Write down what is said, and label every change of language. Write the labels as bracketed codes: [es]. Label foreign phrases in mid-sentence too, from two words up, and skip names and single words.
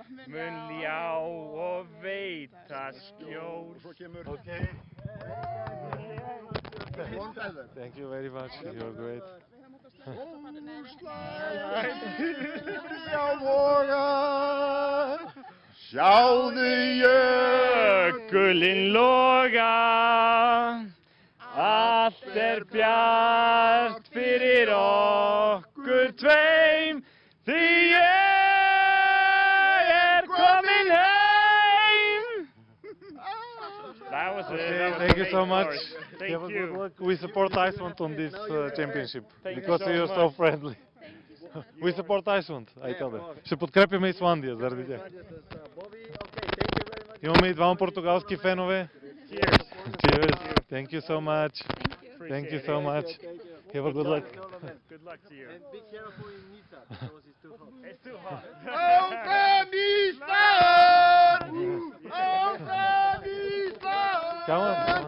[is] mun ljá og veita skjól. [en] Okay. Thank you very much. You're great. [is] Sjáðu jökulinn loga, allt bjart fyrir okkur tveim, því ég komin heim. [en] That was it. Thank you so much. Thank Have a good you. luck. We support Iceland on this championship Thank you because so you're much. so friendly. We support Iceland, I tell them. [bg] Ще подкрепяме Исландия заради тях. Имаме и двама португалски фенове. [en] Cheers. Cheers. Thank you so much. Thank you so much. Have a good luck. Good luck to you. And be careful in Nisa because it's too hot. It's too hot. Come on.